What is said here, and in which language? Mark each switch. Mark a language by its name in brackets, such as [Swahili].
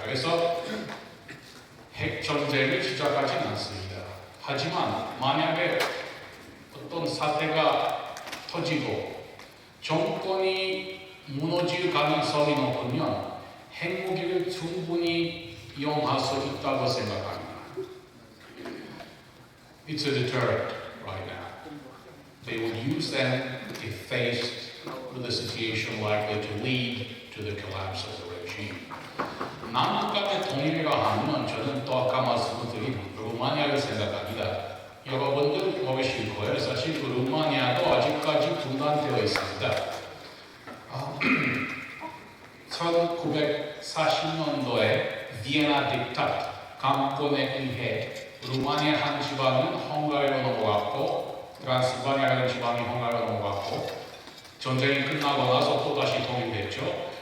[Korean] 그래서 핵 전쟁을 시작하지 않습니다. 하지만 만약에 어떤 사태가 터지고 정권이 무너질 가능성이 높으면 핵무기를 충분히 이용할 수 있다고 생각합니다. [English] It's a deterrent right now. They will use them if faced with a situation likely to lead to the collapse of the regime. [Korean] 남북 간의 통일이라 하면 저는 또 아까 말씀드린 루마니아를 생각합니다. 여러분들 모르실 거예요. 사실 그 루마니아도 아직까지 분단되어 있습니다. 1940년도에 비엔나 딕타트 강권에 의해 루마니아 한 지방은 헝가리로 넘어갔고 트란실바니아라는 지방이 헝가리로 넘어갔고 전쟁이 끝나고 나서 또다시 통일됐죠.